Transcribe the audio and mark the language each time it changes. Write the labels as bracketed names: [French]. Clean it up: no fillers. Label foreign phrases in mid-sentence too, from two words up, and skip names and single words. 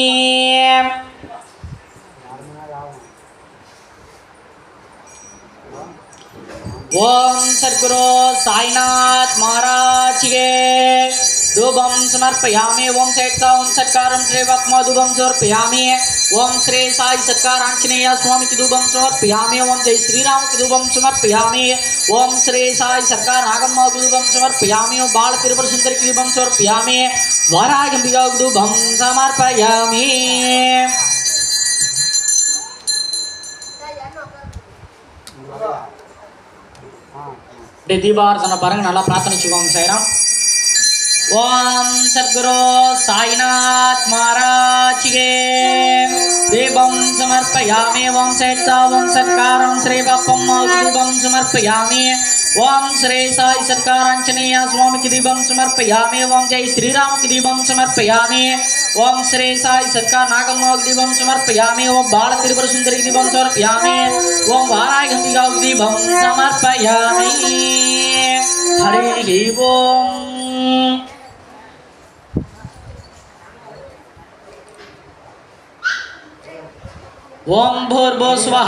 [Hindi] ओम सद्गुरु साईनाथ महाराज के [Sanskrit] धूपम समर्पयामि. [Hindi] ओम ओम सत्कारं श्री वक्म [Sanskrit] धूपम समर्पयामि. [Hindi] ओम श्री साई सत्कार आंजनेय स्वामी की [Sanskrit] धूपम समर्पयामि. [Hindi] ओम जय श्री राम की [Sanskrit] धूपम समर्पयामि. [Hindi] ओम श्री साई सत्कार नागम्मा की [Sanskrit] धूपम समर्पयामि. [Hindi] ओम बाल त्रिपुर सुंदरी की [Sanskrit] धूपम समर्पयामि. [Hindi] वारागंभीरा की [Sanskrit] धूपम समर्पयामि. [Tamil] दीपार्थना பாருங்க நல்லா பிரார்த்தனை செய்வோம் சாய்ராம். [Hindi] ओम सद्गुरु साईनाथ महाराज के [Sanskrit] दीपं समर्पयामि. [Hindi] ओम ओम सत्कारं श्री बप्पम्मा [Sanskrit] दीपं समर्पयामि. [Hindi] ओम श्री साई सत्कार आंजनेय स्वामी की [Sanskrit] दीपं समर्पयामि. [Hindi] ओम जय श्री राम की [Sanskrit] दीपं समर्पयामि. [Hindi] ओम श्री साई सत्कार नागम्मा की [Sanskrit] दीपं समर्पयामि. [Hindi] ओम बाल त्रिपुर सुंदरी की [Sanskrit] दीपं समर्पयामि. [Hindi] ओम वारागंभीरा की [Sanskrit] दीपं समर्पयामि. हरि ओम. ओम भूर्भुवः स्वः.